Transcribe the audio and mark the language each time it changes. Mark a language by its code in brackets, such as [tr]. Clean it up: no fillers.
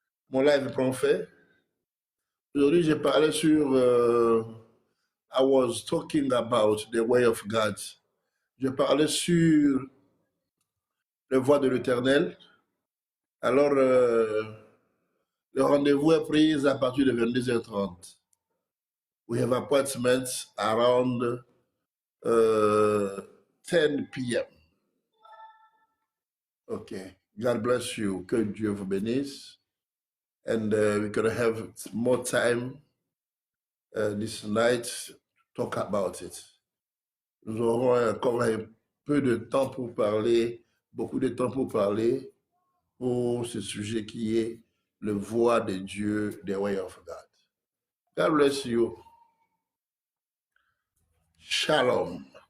[fr] Mon live prend fait. Aujourd'hui, j'ai parlé sur... [en] I was talking about the way of God. [fr] Je parlais sur le voie de l'Éternel. Alors, le rendez-vous est pris à partir de 22h30. [en] We have appointments around 10 p.m. Okay. God bless you. [fr] Que Dieu vous bénisse. [en] And we're going to have more time this night to talk about it. [fr] Nous aurons encore un peu de temps pour parler, beaucoup de temps pour parler pour ce sujet qui est le voie de Dieu, [en] the way of God. God bless you. [fr] Shalom.